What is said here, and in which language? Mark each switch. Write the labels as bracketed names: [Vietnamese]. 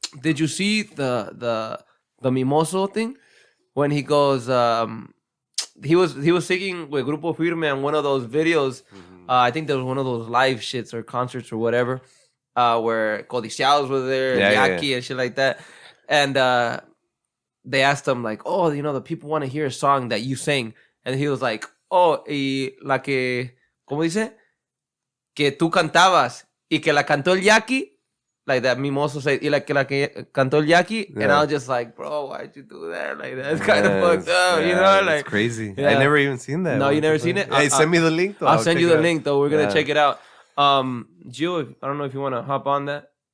[English] Did you see the Mimoso thing? When he goes, he was singing with Grupo Firme on one of those videos. I think there was one of those live shits or concerts or whatever, where Codiciados was there, Yaki and shit like that. And they asked him like, oh, the people want to hear a song that you sang. And he was like, oh, [Spanish] y la que, ¿cómo dice? Que tú cantabas y que la cantó el Yaki. [English] Like that Mimoso said, y like [Spanish] que cantó el Yaki, [English] and I was just like, bro, why'd you do that? Like, that's kind of fucked up, Like, it's crazy. Yeah. I never even seen that. No, you never seen it? Hey, send me the link, though. I'll send you the link, though. We're going to check it out. Gio, I don't know if you want to hop on that.